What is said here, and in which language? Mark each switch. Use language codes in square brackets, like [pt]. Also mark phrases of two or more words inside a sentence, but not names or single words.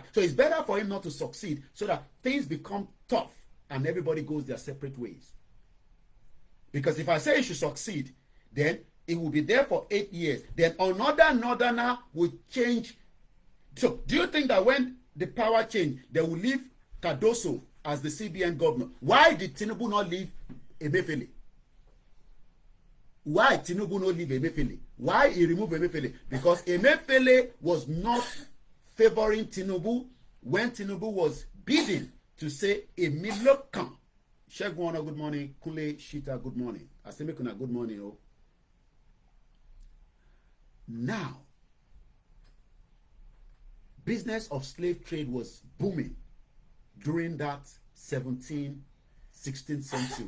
[en] So it's better for him not to succeed so that things become tough and everybody goes their separate ways. Because if I say it should succeed, then it will be there for 8 years. Then another Northerner will change. So do you think that when the power change, they will leave Cardoso as the CBN governor? Why did Tinubu not leave Emefiele? Why Tinubu not leave Emefiele? Why he removed Emefiele? Because Emefiele was not favoring Tinubu when Tinubu was bidding to say Emilokan. Shegwana, good morning. Kule Shita, good morning. Asemekuna, good morning. Oh. Now, business of slave trade was booming during that 17th, 16th century.